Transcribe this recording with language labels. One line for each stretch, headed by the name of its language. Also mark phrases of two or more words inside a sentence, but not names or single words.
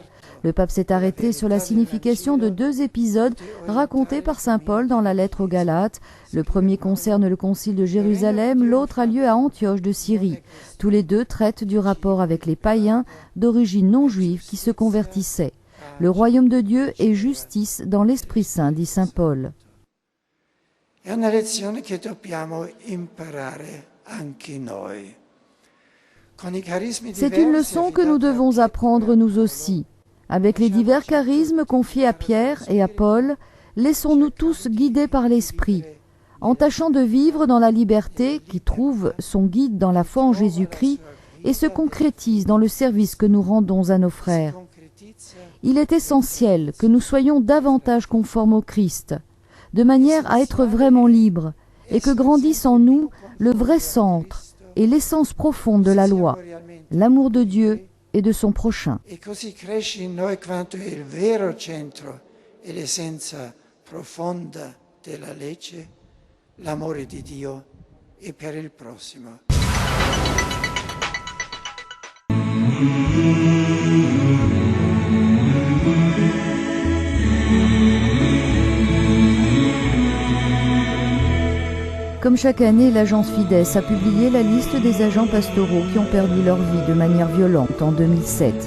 French: Le pape s'est arrêté sur la signification de 2 épisodes racontés par saint Paul dans la lettre aux Galates. Le premier concerne le concile de Jérusalem, l'autre a lieu à Antioche de Syrie. Tous les 2 traitent du rapport avec les païens d'origine non juive qui se convertissaient. Le royaume de Dieu est justice dans l'Esprit Saint, dit saint Paul.
Italian: È una lezione che dobbiamo imparare anche noi.
French: C'est une leçon que nous devons apprendre nous aussi. Avec les divers charismes confiés à Pierre et à Paul, laissons-nous tous guider par l'Esprit. En tâchant de vivre dans la liberté qui trouve son guide dans la foi en Jésus-Christ et se concrétise dans le service que nous rendons à nos frères. Il est essentiel que nous soyons davantage conformes au Christ, de manière à être vraiment libres, et que grandisse en nous le vrai centre et l'essence profonde de la loi, l'amour de Dieu et de son prochain.
Italian: E così cresce in noi quanto è il vero centro e l'essenza profonda della legge, l'amore di Dio e per il prossimo.
French: Comme chaque année, l'agence Fides a publié la liste des agents pastoraux qui ont perdu leur vie de manière violente en 2007.